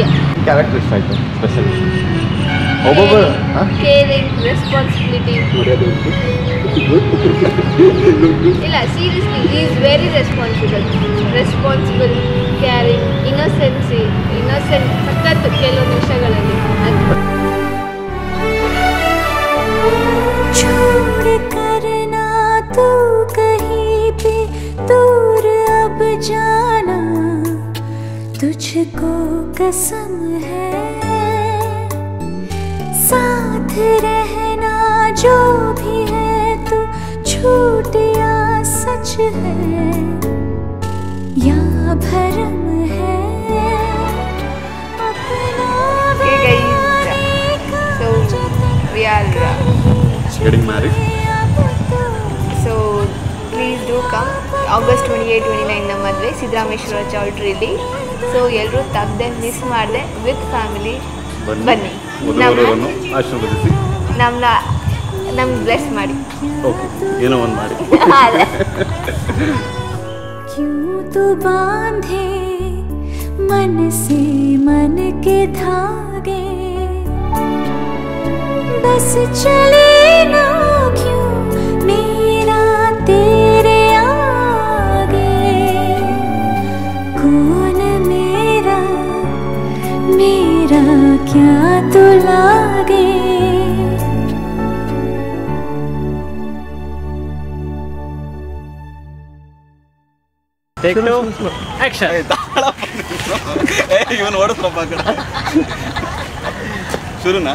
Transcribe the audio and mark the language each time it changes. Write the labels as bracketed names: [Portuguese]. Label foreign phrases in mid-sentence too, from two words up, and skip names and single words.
[Kannada] ಕ್ಯಾರೆಕ್ಟರ್ ಇಷ್ಟ ಆಯಿತು ಸ್ಪೆಷಲಿ. [English] caring, responsibility. ಇಲ್ಲ seriously is very responsible, caring, innocent [Kannada] ಸಖತ್ತು ಕೆಲವೊಂದು ವಿಷಯಗಳಲ್ಲಿ. [Hindi] छोड़ करना तू कहीं पे दूर अब जाना तुझको कसम है. साथ रहना जो भी है तू झूठ या सच है या भरम है. [English] We are getting married. So please do come. [Kannada] August 28-29 ನಮ್ಮ ಮದುವೆ ಸಿದ್ದರಾಮೇಶ್ವರ ಚೌಲ್ಟ್ರಿಲಿ. ಸೊ ಎಲ್ಲರೂ ತಪ್ಪದೆ ಮಿಸ್ ಮಾಡಿದೆ [English] with family [Kannada] ಬನ್ನಿ. ಆಶೀರ್ವದಿಸಿ ನಮ್ಗೆ ಬ್ಲೆಸ್ ಮಾಡಿ. ಓಕೆ ಏನೋ ಒಂದು ಮಾಡಿ. [Hindi] क्यों तू बांधे मन से मन के धागे बस चले ना क्यों मेरा तेरे आगे. कौन मेरा क्या तो लागे. [English] Take 2, action. [Kannada] ಇವನು ಓಡಿಸ್ರಪ್ಪ ಶುರುನಾ.